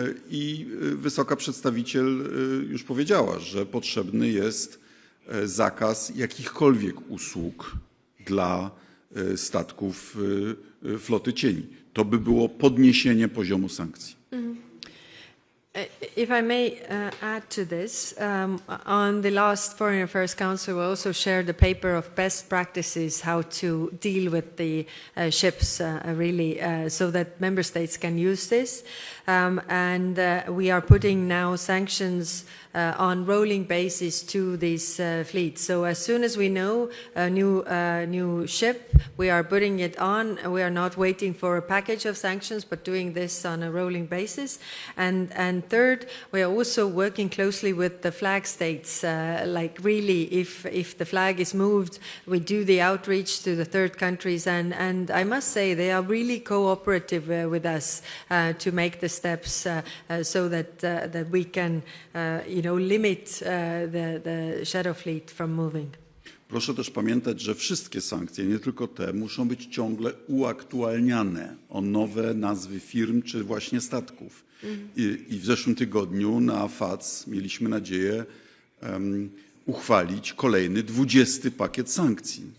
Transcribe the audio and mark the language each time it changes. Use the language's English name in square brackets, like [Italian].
[Polish] I wysoka przedstawiciel już powiedziała, że potrzebny jest zakaz jakichkolwiek usług dla statków floty cieni. To by było podniesienie poziomu sankcji. [English] If I may add to this, on the last Foreign Affairs Council, we also shared a paper of best practices how to deal with the ships, really, so that member states can use this. And we are putting now sanctions on rolling basis to these fleets. So as soon as we know a new ship, we are putting it on. We are not waiting for a package of sanctions, but doing this on a rolling basis. And third, we are also working closely with the flag states. Like really, if the flag is moved, we do the outreach to the third countries. And I must say, they are really cooperative with us to make the steps so that we can, limit the shadow fleet from moving. [Polish] Proszę też pamiętać, że wszystkie sankcje, nie tylko te, muszą być ciągle uaktualniane o nowe nazwy firm czy właśnie statków. I w zeszłym tygodniu na FAC mieliśmy nadzieję uchwalić kolejny 20. pakiet sankcji.